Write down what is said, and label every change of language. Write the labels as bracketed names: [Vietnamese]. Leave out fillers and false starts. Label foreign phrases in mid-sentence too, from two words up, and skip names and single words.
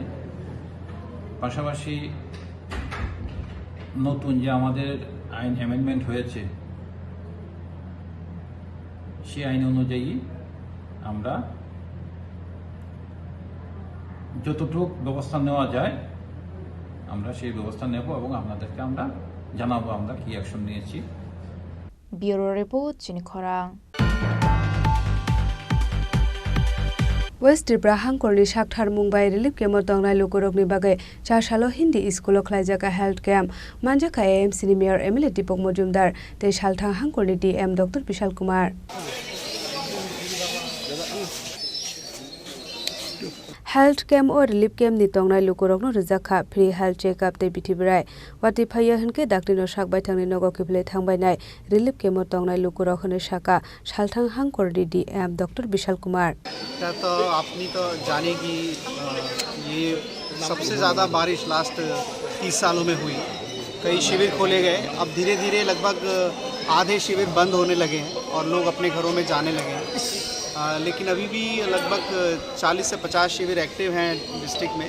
[Bangla] পাশাপাশি নতুন যে আমাদের আইন অ্যামেন্ডমেন্ট হয়েছে সেই আইন অনুযায়ী আমরা যতটুকু ব্যবস্থা নেওয়া যায় আমরা সেই ব্যবস্থা নেব এবং আপনাদেরকে আমরা জানাবো আমরা কি অ্যাকশন নিয়েছি। [English] Bureau report চিনিখরাং। [Kok Borok] West Tripura hangkorni Shakthar Mumbai [English] relief camp [Kok Borok] dongnai lokorokni bagai chasalo [English] Hindi school [Kok Borok] khlaijaka [English] health camp [Kok Borok] manjaka AMC ni [English] mayor MLA [Kok Borok] Deepak Majumdar tei salthang hangkorni DM Dr. Vishal Kumar [English] health camp [Kok Borok] or [English] relief camp [Kok Borok] ni tongnai lokorokno rjakha [English] free health check up [Kok Borok] tei bithibirai wati phaiya hunke daktino sakbai thangni nogo kiplei thangbai nai [English] relief camp [Kok Borok] tongnai lokorok hone saka salthang hangkorni DM Dr. Vishal Kumar [Hindi] तो अपनी तो जाने की ये सबसे ज़्यादा बारिश लास्ट 30 सालों में हुई। कई शिविर खोले गए, अब धीरे धीरे लगभग आधे शिविर बंद होने लगे हैं और लोग अपने घरों में जाने लगे हैं, लेकिन अभी भी लगभग 40 से 50 शिविर एक्टिव हैं डिस्ट्रिक्ट में।